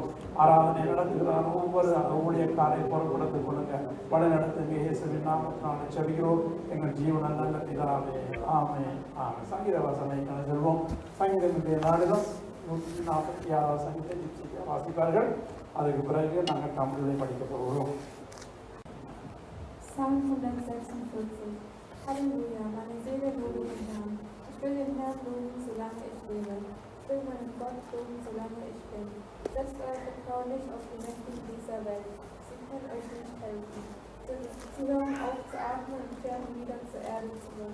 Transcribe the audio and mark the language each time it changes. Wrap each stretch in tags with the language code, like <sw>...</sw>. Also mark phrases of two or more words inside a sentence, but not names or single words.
<ta>ஆராதனை நடத்துகிறார் ஒவ்வொரு ஊழியக்காரை பொறுப்படுத்திக் கொள்ளுங்க, வழி நடத்துங்க. இயேசுவின் நாமத்தினாலே ஜெபிக்கிறோம் எங்கள் ஜீவன நல்ல பிதாவே, ஆமென். சங்கீத வாசனை செல்வோம். சங்கீதத்தினுடைய நாளிலும் 146 சங்கீதத்தை வாசிப்பார்கள். அதுக்கு பிறகு நாங்கள் தமிழில் படிக்க போகிறோம்.</ta> <de>Psalm 146. Halleluja, meine Seele lobe den Herrn. Ich will den Herrn loben, solange ich lebe. Ich will meinen Gott loben, solange ich bin. Setzt euer Vertrauen nicht auf die Mächtigen dieser Welt. Sie können euch nicht helfen. Sie hören auf zu atmen und kehren wieder zur Erde zurück.</de>